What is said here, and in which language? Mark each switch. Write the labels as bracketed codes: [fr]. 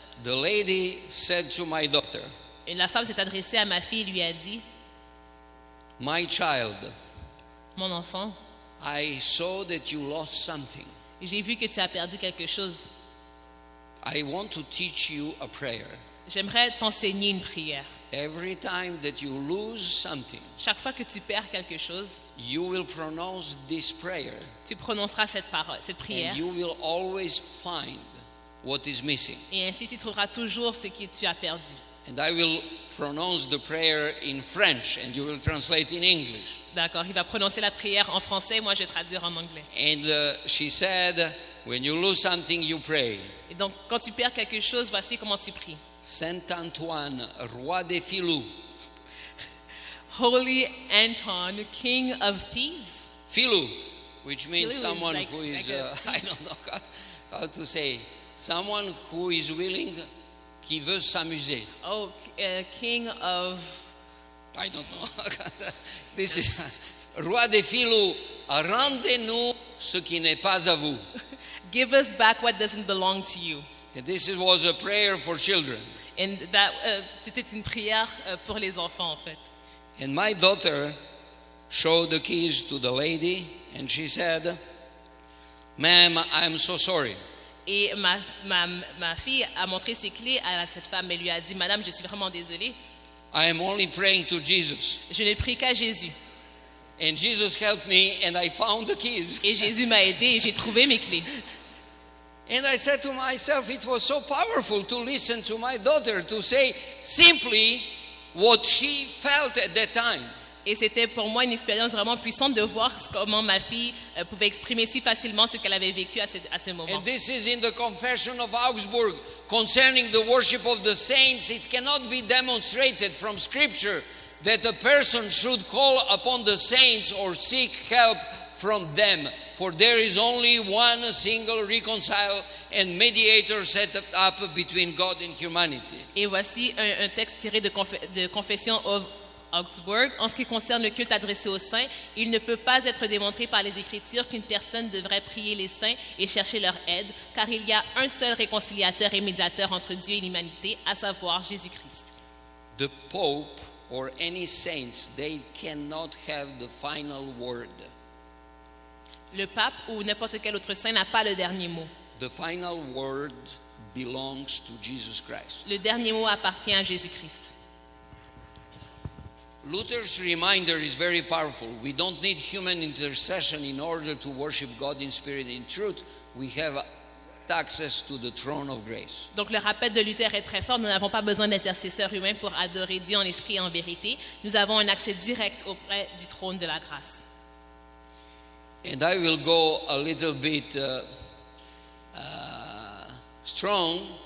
[en] the lady said to my daughter, [fr] et la femme s'est adressée à ma fille et lui a dit, [en] "My child, [fr] mon enfant, [en] I saw that you lost something. [fr] j'ai vu que tu as perdu quelque chose. [en] I want to teach you a prayer. [fr] J'aimerais t'enseigner une prière. [en] Every time that you lose something, [fr] Chaque fois que tu perds quelque chose, [en] you will pronounce this prayer, [fr] tu prononceras cette parole, cette prière. [en] and you will always find what is missing. [fr] Et ainsi, tu trouveras toujours ce que tu as perdu. [en] And I will pronounce the prayer in French, and you will translate in English." [fr] D'accord, il va prononcer la prière en français, moi je vais traduire en anglais. [en] And she said, "When you lose something, you pray. [fr] Et donc, quand tu perds quelque chose, voici comment tu pries. Saint Antoine, roi des filous." [en] Holy Anton, King of Thieves. Filou, which means Filou is someone like- who is, like a- I don't know how to say, someone who is willing, [fr] qui veut s'amuser. [en] Oh, King of... I don't know. This is, [fr] roi des filous, rendez-nous ce qui n'est pas à vous. [en] Give us back what doesn't belong to you. And this was a prayer for children. And that, [fr] c'était une prière pour les enfants, en fait. [en] And my daughter showed the keys to the lady, and she said, "Ma'am, I'm so sorry. [fr] Et ma fille a montré ses clés à cette femme et lui a dit, Madame, je suis vraiment désolée. [en] I am only praying to Jesus." [fr] Je ne prie qu'à Jésus. [en] And Jesus helped me, and I found the keys. [fr] Et Jésus m'a aidé et j'ai trouvé mes clés. [en] And I said to myself, it was so powerful to listen to my daughter to say simply what she felt at that time. [fr] Et c'était pour moi une expérience vraiment puissante de voir comment ma fille pouvait exprimer si facilement ce qu'elle avait vécu à ce moment. [en] And this is in the Confession of Augsburg concerning the worship of the saints. It cannot be demonstrated from Scripture that a person should call upon the saints or seek help from them. For there is only one single reconcile and mediator set up between God and humanity. [fr] Et voici un texte tiré de Confession Augsburg, en ce qui concerne le culte adressé aux saints, il ne peut pas être démontré par les Écritures qu'une personne devrait prier les saints et chercher leur aide, car il y a un seul réconciliateur et médiateur entre Dieu et l'humanité, à savoir Jésus-Christ. [en] The Pope or any saints, they cannot have the final word. [fr] Le pape ou n'importe quel autre saint n'a pas le dernier mot. [en] The final word belongs to Jesus Christ. [fr] Le dernier mot appartient à Jésus-Christ. [en] Luther's reminder is very powerful. We don't need human intercession in order to worship God in spirit and in truth. We have access to the throne of grace. [fr] Donc le rappel de Luther est très fort. Nous n'avons pas besoin d'intercesseurs humains pour adorer Dieu en esprit et en vérité. Nous avons un accès direct auprès du trône de la grâce. [en] And I will go a little bit strong.